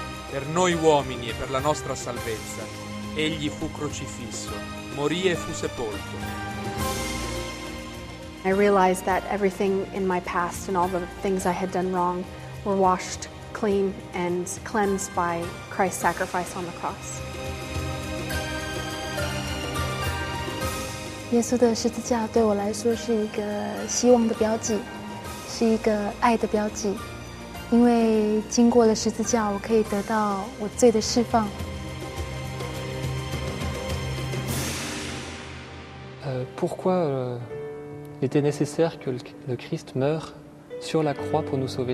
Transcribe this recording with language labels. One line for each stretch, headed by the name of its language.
Italian: Per noi uomini e per la nostra salvezza, egli fu crocifisso, morì e fu sepolto.
English: I realized that everything in my past and all the things I had done wrong were washed clean and cleansed by Christ's sacrifice on the cross.
Chinese: 耶稣的十字架对我来说是一个希望的标记，是一个爱的标记。因为经过了十字架，我可以得到我罪的释放。
French: Pourquoi il était nécessaire que le Christ meure sur la croix pour nous sauver?